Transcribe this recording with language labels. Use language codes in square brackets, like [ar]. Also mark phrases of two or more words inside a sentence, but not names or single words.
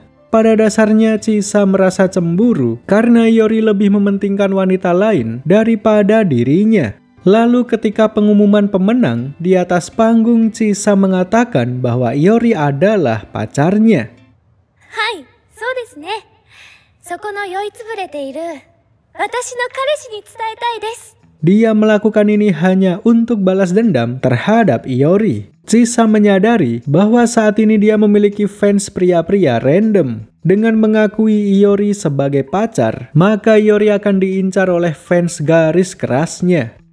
[id] Pada dasarnya Chisa merasa cemburu karena Iori lebih mementingkan wanita lain daripada dirinya. Lalu ketika pengumuman pemenang, di atas panggung Chisa mengatakan bahwa Iori adalah pacarnya. [ja] Hai, そうですね。そこの酔いつぶれている私の彼氏に伝えたいです。 [id] Dia melakukan ini hanya untuk balas dendam terhadap Iori. Chisa menyadari bahwa saat ini dia memiliki fans pria-pria random. Dengan mengakui Iori sebagai pacar, maka Iori akan diincar oleh fans garis kerasnya.